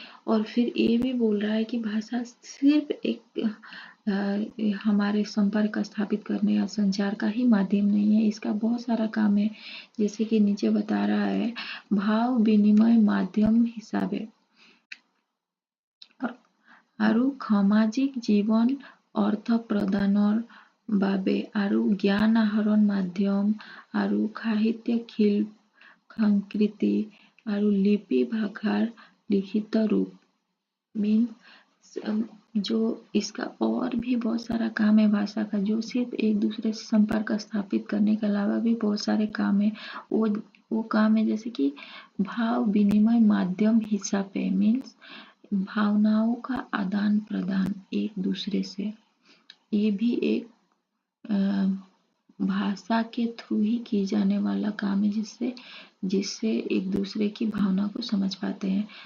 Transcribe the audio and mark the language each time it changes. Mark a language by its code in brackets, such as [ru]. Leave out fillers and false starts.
[hi] और फिर ये भी बोल रहा है कि भाषा सिर्फ एक हमारे संपर्क स्थापित करने या संचार का ही माध्यम नहीं है, इसका बहुत सारा काम है। जैसे कि नीचे बता रहा है, भाव विनिमय माध्यम हिसाबे [as] আৰু সামাজিক জীৱন অৰ্থ প্ৰদানৰ বাবে আৰু জ্ঞান আহৰণ মাধ্যম আৰু সাহিত্যিক সংস্কৃতি আৰু লিপি ভাষাৰ [hi] लिखित रूप। मीन्स जो इसका और भी बहुत सारा काम है भाषा का, जो सिर्फ एक दूसरे से संपर्क स्थापित करने के अलावा भी बहुत सारे काम है। वो काम है जैसे कि भाव विनिमय माध्यम हिसाब है। मीन्स भावनाओं का आदान प्रदान एक दूसरे से, ये भी एक भाषा के थ्रू ही की जाने वाला काम है, जिससे एक दूसरे की भावना को समझ पाते हैं।